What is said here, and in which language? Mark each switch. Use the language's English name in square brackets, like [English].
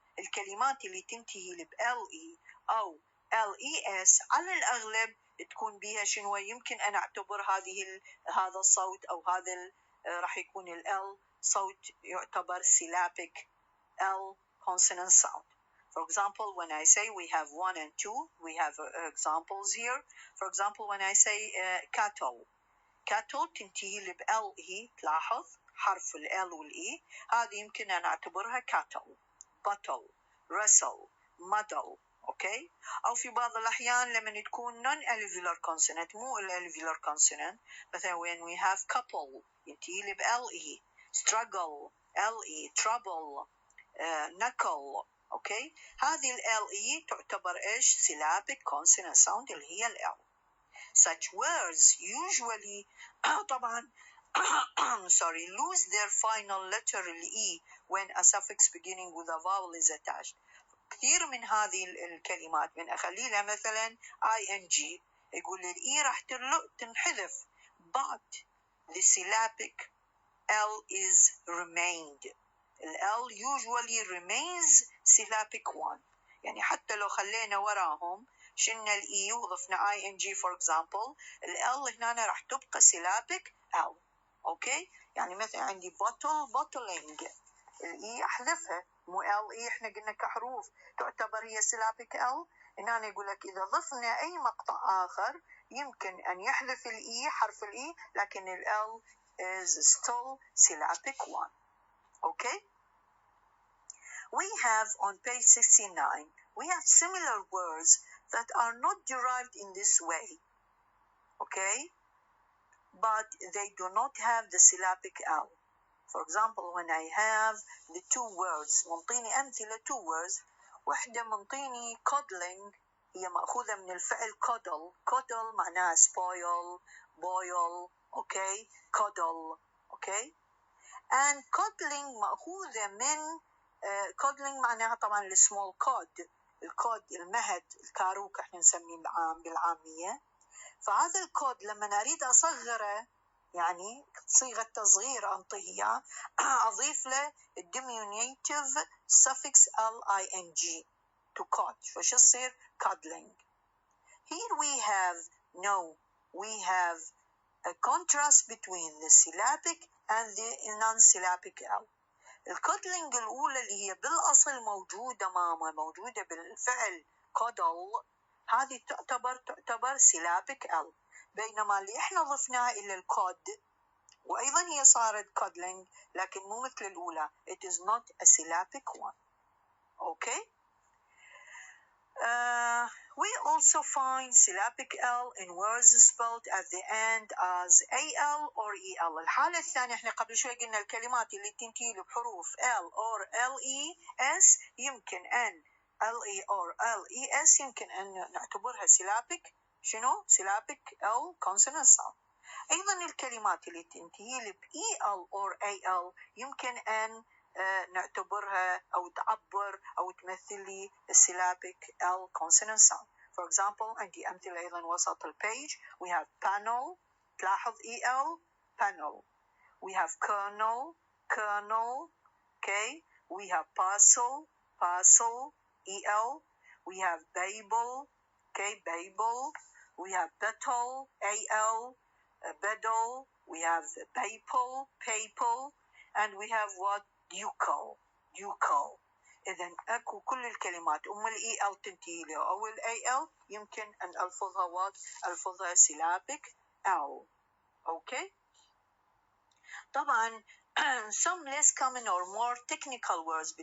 [Arabic] الكلمات اللي تنتهي ب LE أو LES على الأغلب تكون بها شنو يمكن أن أعتبر هذا الصوت أو هذا راح يكون ال L صوت يعتبر [English] syllabic L consonant sound. For example, when I say we have 1 and 2, we have examples here. For example, when I say cattle, [Arabic] cattle تنتهي ل ال هي، تلاحظ حرف ال L وال E، هذه يمكن أن أعتبرها cattle، bottle، wrestle، muddle. أوكي. أو في بعض الأحيان لما تكون [English] non alveolar consonant [Arabic] مو [English] alveolar consonant، [Arabic] مثلا [English] when we have couple [Arabic] ينتهي ل [English] LE، struggle LE، trouble knuckle. [Arabic] أوكي. هذه ال LE تعتبر إيش؟ [English] syllabic consonant sound [Arabic] اللي هي ال L. [English] Such words usually [Arabic] طبعا [English] sorry lose their final letter E when a suffix beginning with a vowel is attached. [Arabic] كثير من هذه الكلمات من أخلي لها مثلا ing يقول الإي راح تنحذف [English] but the syllabic L is remained. [Arabic] ال L [English] usually remains syllabic one، [Arabic] يعني حتى لو خلينا وراهم شلنا الإي وضفنا ing [English] for example، [Arabic] ال L هنا راح تبقى syllabic L. أوكي. يعني مثلا عندي bottle bottling، الإي أحذفها، مو ال إي إحنا قلنا كحروف تعتبر هي syllabic L. هنا يقول لك إذا ضفنا أي مقطع آخر يمكن أن يحذف الإي حرف الإي لكن ال L [English] is still syllabic one. Okay. We have on page 69 we have similar words that are not derived in this way. Okay. But they do not have the syllabic L. For example, when I have the two words [Arabic] منطيني أمثلة [English] two words، [Arabic] وحدة منطيني [English] cuddling [Arabic] هي مأخوذة من الفعل [English] cuddle، cuddle [Arabic] معناها [English] spoil boil. okay. cuddle. okay. [Arabic] and cuddling مأخوذة من cuddling معناها طبعا السمول cod، الكود المهد الكاروك احنا نسميه بالعامية. فهذا الكود لما أريد أصغره يعني صيغة تصغير أنطيه أضيف له [English] diminutive suffix ling to cod، [Arabic] فش يصير cuddling. [English] Here we have we have a contrast between the syllabic and the non-syllabic L. [Arabic] الكودلينج الأولى اللي هي بالأصل موجودة موجودة بالفعل cuddle، هذه تعتبر syllabic L، بينما اللي احنا ضفناها إلى الكود وأيضا هي صارت cuddling لكن مو مثل الأولى، [English] it is not a syllabic one. okay. We also find syllabic L in words spelled at the end as AL or EL. [Arabic] الحالة الثانية احنا قبل شوي قلنا الكلمات اللي تنتهي بحروف L or LES يمكن أن LE or LES يمكن أن نعتبرها syllabic شنو؟ [English] syllabic L consonant sound. [Arabic] أيضا الكلمات اللي تنتهي EL or AL يمكن أن نعتبرها أو تعبر أو تمثل لي [English] syllabic L consonant sound. For example [Arabic] عندي أمثلة أيضا وسط البيج. [English] We have panel، [Arabic] تلاحظ [English] EL panel. We have kernel. okay. We have parcel EL. We have Babel. okay. Babel. We have battle AL. Bedel. We have papal. and we have what? ducal. [Arabic] إذن أكو كل الكلمات ال EL تنتهي له أو ال AL يمكن أن ألفظها syllabic L. [English] okay. [Arabic] طبعا [English] some less common or more technical words.